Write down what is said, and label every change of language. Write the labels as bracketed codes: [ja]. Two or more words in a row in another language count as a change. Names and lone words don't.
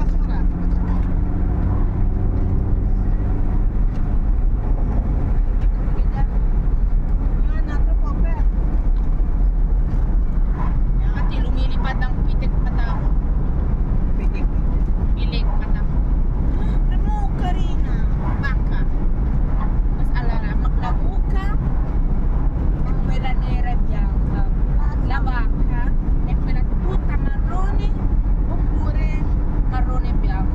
[tl] basura. Yan, nato po, per. Ati, lumilipad ang pitik mata ko. Pitik. Pilik mata ko. Remove ka rin ah. Baka. Mas alala, maglabuka. [it] E quella nera e bianca. La vacca è quella tutta marrone oppure marrone e bianca.